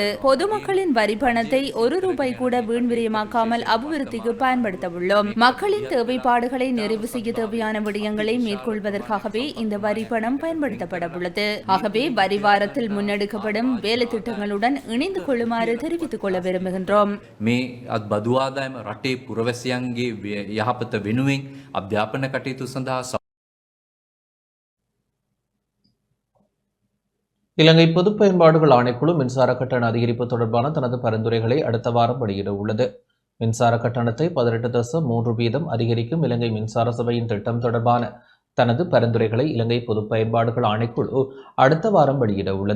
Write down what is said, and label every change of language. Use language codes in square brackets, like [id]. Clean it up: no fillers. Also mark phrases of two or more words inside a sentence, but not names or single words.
[ta] பொதுமக்களின் வரி பணத்தை ₹1 கூட வீண்விரயமாக்காமல் அபிவிருத்திக்கு பயன்படுத்த உள்ளோம். மக்களின் தேவைப்பாடுகளை நிறைவு செய்ய தேவையான விடயங்களை மேற்கொள்வதற்காகவே இந்த வரி பணம் பயன்படுத்தப்பட உள்ளது. ஆகவே வரி வாரத்தில் முன்னெடுக்கப்படும் வேலை திட்டங்களுடன் இணைந்து கொள்ளுமாறு தெரிவித்துக் கொள்ள விரும்புகின்றோம். [si] මේ අත් බදු ආදායම රටේ පුරවැසියන්ගේ යහපත වෙනුවෙන් අධ්‍යාපන කටයුතු සඳහා [ta] இலங்கை பொது பயன்பாடுகள் ஆணைக்குழு மின்சார கட்டண அதிகரிப்பு தொடர்பான தனது பரிந்துரைகளை அடுத்த வாரம் வெளியிட உள்ளது. மின்சார கட்டணத்தை 18.3% அதிகரிக்கும் இலங்கை மின்சார சபையின் திட்டம் தொடர்பான தனது பரிந்துரைகளை இலங்கை பொது பயன்பாடுகள் ஆணைக்குழு அடுத்த வாரம் வெளியிட உள்ளது.